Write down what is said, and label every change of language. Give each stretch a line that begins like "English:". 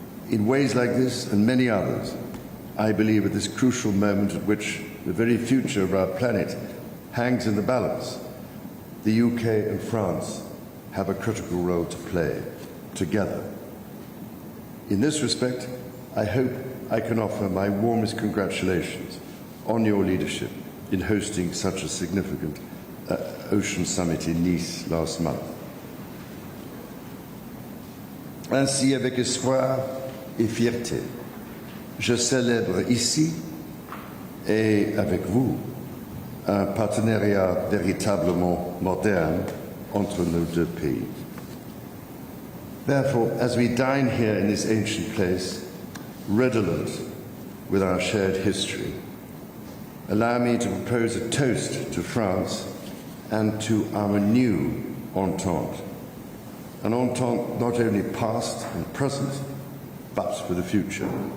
English: In ways like this and many others, I believe at this crucial moment at which the very future of our planet hangs in the balance, the UK and France have a critical role to play together. In this respect, I hope I can offer my warmest congratulations on your leadership in hosting such a significant Ocean Summit in Nice last month.
French: Ainsi, avec espoir et fierté, je célèbre ici et avec vous un partenariat véritablement moderne entre nos deux pays.
English: Therefore, as we dine here in this ancient place, redolent with our shared history, allow me to propose a toast to France and to our new entente. An entente not only past and present, but for the future.